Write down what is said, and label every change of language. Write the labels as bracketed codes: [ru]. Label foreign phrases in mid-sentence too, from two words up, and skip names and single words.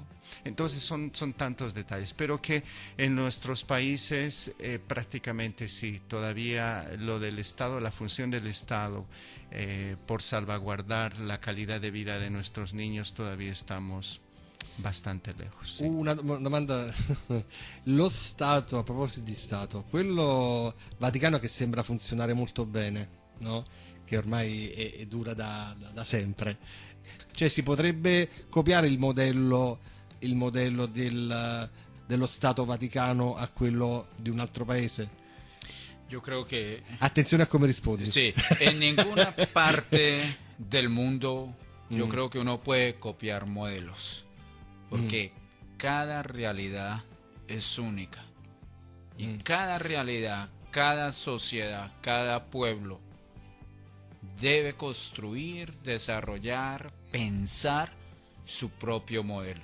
[es] Entonces son tantos detalles, pero que en nuestros países prácticamente sí, todavía lo del Estado, la función del Estado por salvaguardar la calidad de vida de nuestros niños, todavía estamos bastante lejos. [it] Sì. Una domanda, lo Stato, a proposito di Stato, quello Vaticano che sembra funzionare molto bene, no? Che ormai dura da sempre. Cioè si potrebbe copiare il modello dello Stato Vaticano a quello di un altro paese? [es] Yo creo que... [it] Attenzione a come rispondi. [es] Sí, en ninguna parte del mundo yo creo que uno puede copiar modelos, porque cada realidad es única. Y cada realidad, cada sociedad, cada pueblo debe construir, desarrollar, pensar su propio modelo.